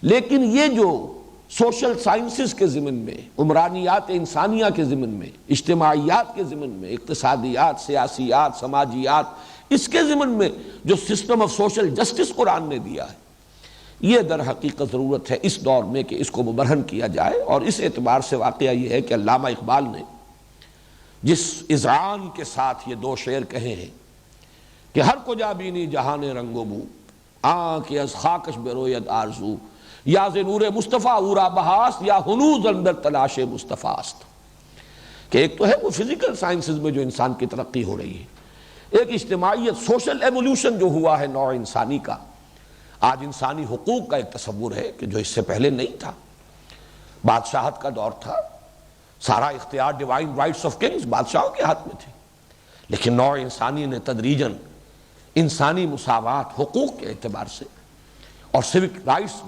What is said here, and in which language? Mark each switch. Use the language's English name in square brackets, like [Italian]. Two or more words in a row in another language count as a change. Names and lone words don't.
[Urdu] لیکن یہ جو [English] social sciences [Urdu] کے ضمن میں، عمرانیات انسانیہ کے ضمن میں، اجتماعیات کے ضمن میں، اقتصادیات، سیاسیات، سماجیات، اس کے ضمن میں جو [English] system of social justice [Urdu] قرآن نے دیا ہے، یہ در حقیقت ضرورت ہے اس دور میں کہ اس کو مبرہن کیا جائے۔ اور اس اعتبار سے واقعہ یہ ہے کہ علامہ اقبال نے جس اذعان کے ساتھ یہ دو شعر کہے ہیں کہ [Persian] ہر کجا بینی جہان رنگ و بو، آنکھ از خاکش بروید آرزو، یا ز نور مصطفیٰ اورا بہاست، یا ہنوز اندر تلاش مصطفیٰ است، [Urdu] کہ ایک تو ہے وہ [English] physical sciences [Urdu] میں جو انسان کی ترقی ہو رہی ہے، ایک اجتماعیت، [English] social evolution [Urdu] جو ہوا ہے نوع انسانی کا۔ آج انسانی حقوق کا ایک تصور ہے کہ جو اس سے پہلے نہیں تھا، بادشاہت کا دور تھا، سارا اختیار [English] divine rights of kings [Urdu] بادشاہوں کے ہاتھ میں تھے، لیکن نوع انسانی نے تدریجاً انسانی مساوات، حقوق کے اعتبار سے اور [English] civic rights [Urdu] جو